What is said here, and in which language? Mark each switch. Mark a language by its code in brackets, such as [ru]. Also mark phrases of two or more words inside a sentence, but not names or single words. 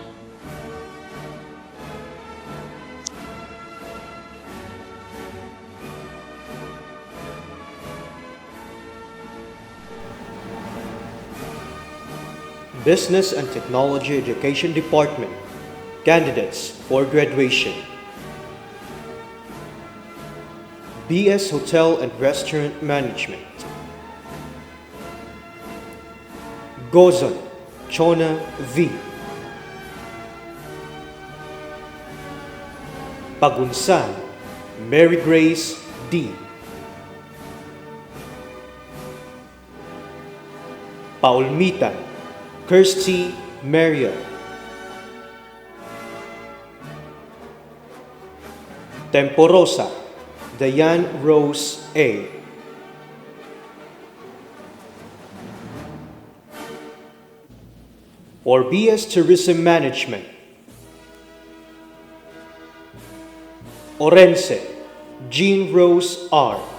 [en] Business and Technology Education Department, candidates for graduation. BS Hotel and Restaurant Management. Gozon Chona V. Pagunsan Mary Grace D. Paulmitan Kirsty Maria. Temporosa Diane Rose A. For BS Tourism Management, Orense Jean Rose R.